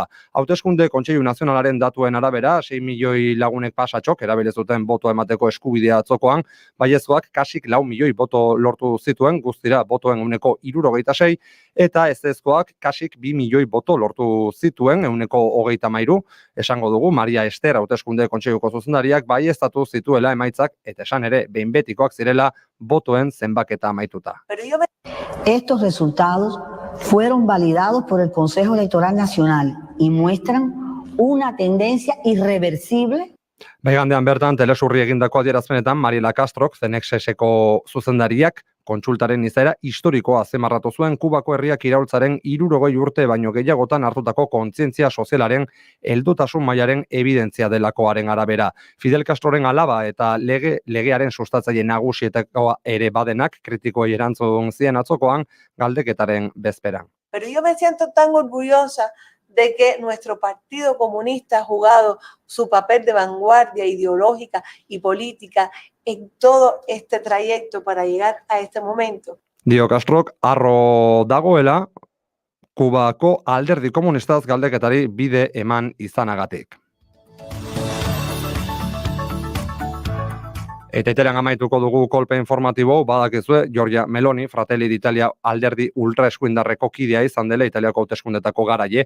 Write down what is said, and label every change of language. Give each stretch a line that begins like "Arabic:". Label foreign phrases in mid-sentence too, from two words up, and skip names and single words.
Basque: Hauteskunde Kontseilu Nazionalaren datuen arabera, 6 milioi lagunek pasatxok erabili zuten boto emateko eskubidea atzokoan, baiezkoak kasik 4 milioi boto lortu zituen, guztira botoen 66, eta ezezkoak kasik 2 milioi boto lortu zituen 33, esango dugu Maria Ester hauteskunde kontseiluko zuzendariak baieztatu zituela emaitzak eta esan ere behin betikoak zirela botoen zenbaketa amaituta.
Spanish: Estos resultados fueron validados por el Consejo Electoral Nacional y muestran una tendencia irreversible.
Basque: Baigandean bertan, telesurri egindako adierazpenetan, Mariela Castrok, CNXS-eko zuzendariak, kontsultaren izaera historikoa azpimarratu zuen Kubako herriak iraultzaren 60 urte baino gehiagotan hartutako kontzientzia sozialaren heldutasun mailaren evidentzia delakoaren arabera. Fidel Castroren alaba eta legearen sustatzaile nagusietakoa ere badenak kritikoei erantzun zien atzokoan galdeketaren bezperan.
Spanish: Pero yo me siento tan orgullosa de que nuestro Partido Comunista ha jugado su papel de vanguardia ideológica y política en todo este trayecto para llegar a este momento.
Basque: Dio Castrok, harro dagoela, Kubako alderdi komunistaz galdeketari bide eman izanagatik. Eta Italian amaituko dugu kolpe informatibo, badakizue, Giorgia Meloni, Fratelli d'Italia alderdi ultraeskuindarreko kidea izan dela Italiako hauteskundetako garaie.